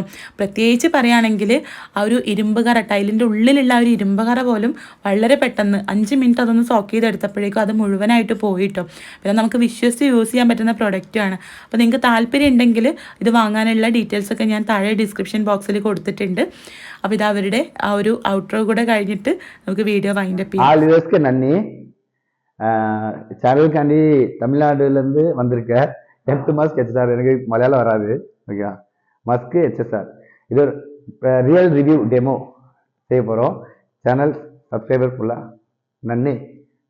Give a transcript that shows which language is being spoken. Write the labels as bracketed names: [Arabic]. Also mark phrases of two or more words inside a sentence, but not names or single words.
[Malayalam] പ്രത്യേകിച്ച് പറയുകയാണെങ്കിൽ ആ ഒരു ഇരുമ്പ് കറ, ടൈലിൻ്റെ ഉള്ളിലുള്ള ആ ഒരു ഇരുമ്പ് കറ പോലും വളരെ പെട്ടെന്ന് 5 മിനിറ്റ് അതൊന്ന് സോക്ക് ചെയ്തെടുത്തപ്പോഴേക്കും അത് മുഴുവനായിട്ട് പോയിട്ടോ. പിന്നെ നമുക്ക് വിശ്വസിച്ച് യൂസ് ചെയ്യാൻ പറ്റുന്ന പ്രൊഡക്റ്റാണ്. അപ്പോൾ നിങ്ങൾക്ക് താല്പര്യം ഉണ്ടെങ്കിൽ ഇത് വാങ്ങാനുള്ള ഡീറ്റെയിൽസൊക്കെ ഞാൻ താഴെ ഡിസ്ക്രിപ്ഷൻ ബോക്സിൽ കൊടുത്തിട്ടുണ്ട്. അപ്പോൾ ഇത് അവരുടെ ആ ഒരു ഔട്ട്രോ കൂടെ കഴിഞ്ഞിട്ട് നമുക്ക് വീഡിയോ വൈൻഡപ്പ് ചെയ്യാം. [Tamil] சேனலுக்காண்டி தமிழ்நாடுலேருந்து வந்திருக்கேன். எர்த் மாஸ்க் HSR, எனக்கு மலையாளம் வராது, ஓகே. மஸ்க்கு HSR இது ஒரு ரியல் ரிவ்யூ டெமோ செய்ய போகிறோம். சேனல் சப்ஸ்கிரைபர் ஃபுல்லாக நன்றி.